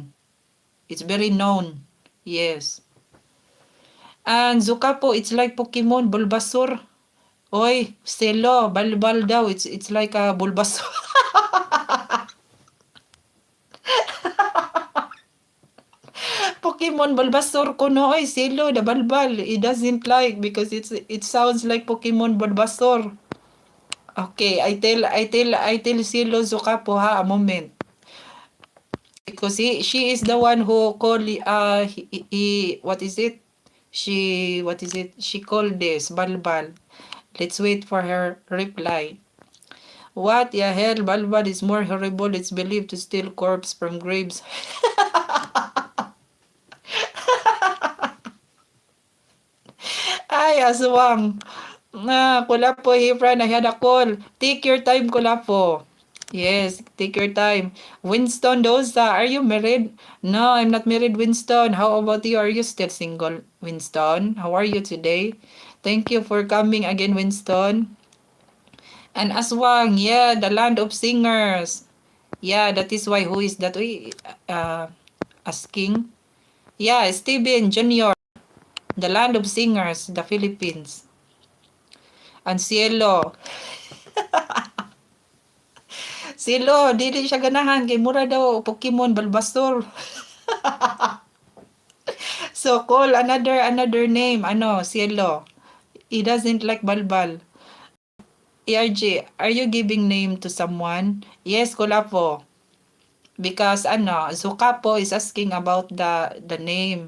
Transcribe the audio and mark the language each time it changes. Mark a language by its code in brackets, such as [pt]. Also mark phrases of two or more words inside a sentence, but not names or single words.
[en] It's very known. Yes. And Zukapo, it's like Pokemon, Bulbasaur. Oy, Stelo, Balbal daw. It's like a Bulbasaur. Pokemon Bulbasaur ko no, oy, Stelo, the Balbal. He doesn't like because it sounds like Pokemon Bulbasaur. Okay, I tell Stelo Zukapo ha, a moment. Because she is the one who call what is it? She called this Balbal. Let's wait for her reply. What the hell? Balbal is more horrible. It's believed to steal corpse from graves. Ay, aswang. Kulapo, Hebron, I had a call. Take your time, Kulapo. Yes, take your time. Winston Doza, are you married? No, I'm not married, Winston. How about you? Are you still single, Winston? How are you today? Thank you for coming again, Winston. And Aswang, yeah, the land of singers. Yeah, that is why. Who is that? We asking. Yeah, Steven Junior, the land of singers, the Philippines. And Cielo. Cielo, [ceb] dili siya ganahan kay mura daw Pokemon Bulbasaur. [en] So call another name, Cielo. He doesn't like Balbal. ERJ, are you giving name to someone? Yes, Kulapo. Because Zukapo is asking about the name.